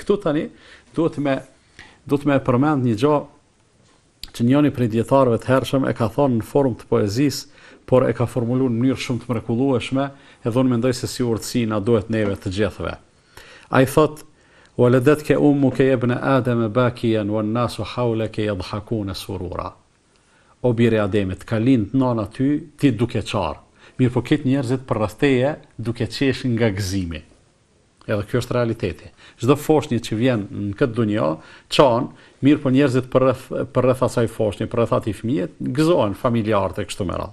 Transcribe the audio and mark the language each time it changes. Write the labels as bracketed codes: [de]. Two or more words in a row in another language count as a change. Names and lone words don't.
[sq] E këtu tani duhet me përmend një gjë që njëri prej dietarëve të hershëm e ka thonë në formë të poezisë, por e ka formuluar në mënyrë shumë të mrekullueshme, edhe unë mendoj se si urtësi na duhet neve të gjithëve. Ai thotë: [ar] "ولدتك أمك ابن آدم باكيا والناس حولك يضحكون سرورا." [sq] O biri Ademit, ka lind nana ty, ti duke qarë. Mirë po këtë njerëzit për rreth teje duke qesh nga gëzimi. Edhe kjo është realiteti. Çdo foshnjë që vjen në këtë dunjë, çan, mirë po njerëzit për rreth asaj foshnje, për rreth atij fëmijë, gëzohen familjarët e kështu me radhë.